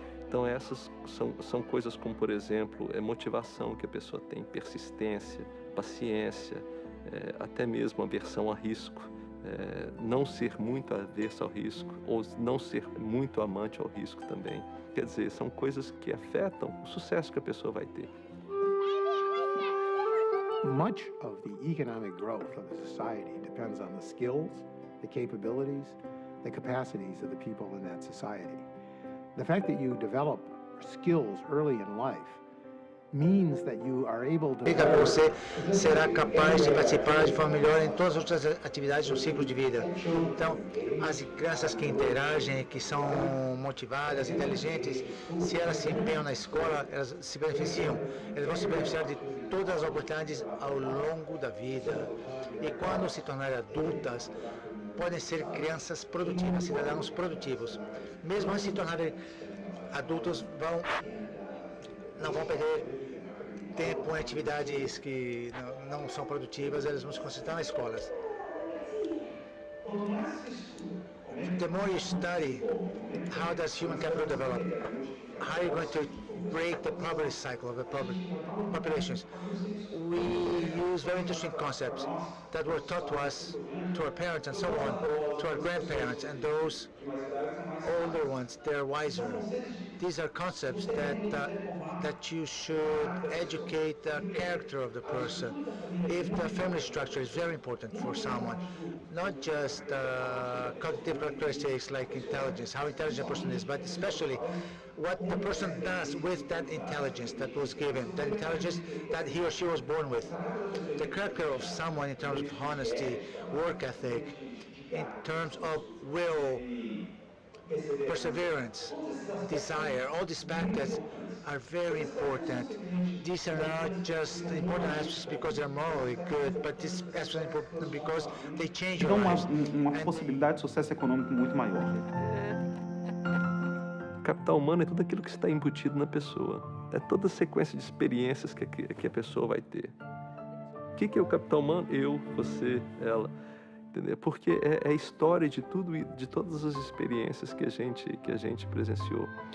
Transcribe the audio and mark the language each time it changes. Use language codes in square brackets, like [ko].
[pt] Então essas são coisas como, por exemplo, motivação que a pessoa tem, persistência, paciência, até mesmo aversão a risco. Não ser muito averso ao risco, ou não ser muito amante ao risco também. Quer dizer, são coisas que afetam o sucesso que a pessoa vai ter. [en] Much of the economic growth of a society depends on the skills, the capabilities, the capacities of the people in that society. The fact that you develop skills early in life means that you are able to... [pt] Você será capaz de participar de forma melhor em todas as outras atividades do ciclo de vida. Então, as crianças que interagem, que são motivadas, inteligentes, se elas se empenham na escola, elas se beneficiam. Elas vão se beneficiar de todas as oportunidades ao longo da vida. E quando se tornarem adultas, podem ser crianças produtivas, cidadãos produtivos. Mesmo antes de se tornarem adultos, não vão perder tempo em atividades que não são produtivas, eles vão se concentrar nas escolas. [en] The more you study, how does human capital develop? How are you going to break the poverty cycle of the populations? We use very interesting concepts that were taught to us, to our parents and so on, to our grandparents and those older ones, they're wiser. These are concepts that you should educate the character of the person. If the family structure is very important for someone, not just cognitive characteristics like intelligence, how intelligent a person is, but especially what the person does with that intelligence that was given, that intelligence that he or she was born with. The character of someone in terms of honesty, work ethic, in terms of will, perseverance, desire, all these factors are very important. These are not just important aspects because they're morally good, but these aspects are important because they change your [pt] Dão [en] lives. [pt] uma possibilidade de sucesso econômico muito maior. Capital humano é tudo aquilo que está embutido na pessoa. É toda a sequência de experiências que a pessoa vai ter. O que é o capital humano? Eu, você, ela. Entendeu? Porque é a história de tudo, de todas as experiências que a gente presenciou.